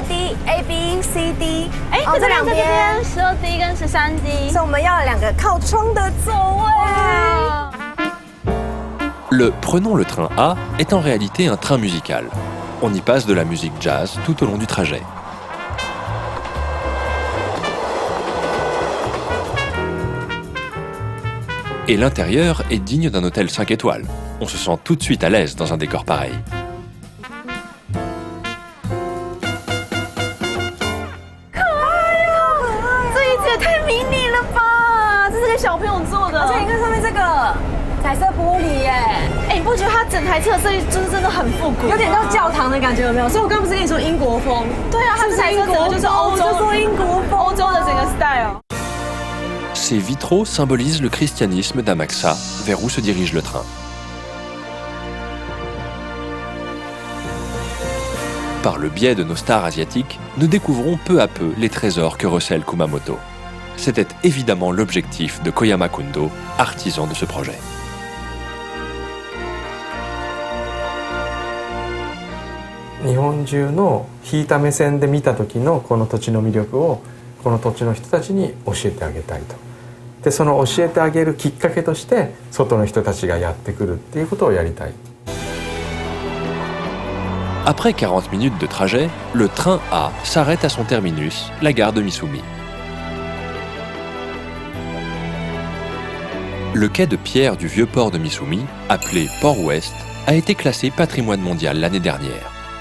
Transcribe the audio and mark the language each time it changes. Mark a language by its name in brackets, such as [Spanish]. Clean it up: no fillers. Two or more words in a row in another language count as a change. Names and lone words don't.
[English] A B C D， [Chinese] 哎，哦，这两边， 12D 跟13D。所以我们要两个靠窗的座位。 [French] Le Prenons le train A est en réalité un train musical. On y passe de la musique jazz tout au long du trajet. Et l'intérieur est digne d'un hôtel 5 étoiles. On se sent tout de suite à l'aise dans un décor pareil. [Chinese] 这椅子也太迷你了吧！这是给小朋友坐的。而且你看上面这个彩色玻璃耶，哎，你不觉得它整台车的设计就是真的很复古？有点到教堂的感觉，有没有？所以我刚不是跟你说英国风？对啊，它这台车整个就是欧洲，我就说英国风，欧洲的整个 style。 [French] Ces vitraux symbolisent le christianisme d'Amaxa, vers où se dirige le train. Par le biais de nos stars asiatiques, nous découvrons peu à peu les trésors que recèle Kumamoto. C'était évidemment l'objectif de Koyama Kundo, artisan de ce projet. [Japanese] 日本中の引いた目線で見た時のこの土地の魅力をこの土地の人たちに教えてあげたいと。でその教えてあげるきっかけとして外の人たちがやってくるっていうことをやりたい。 [French] Après 40 minutes de trajet, le train A s'arrête à son terminus, la gare de Misumi. Le quai de pierre du vieux port de Misumi, appelé Port Ouest, a été classé patrimoine mondial l'année dernière.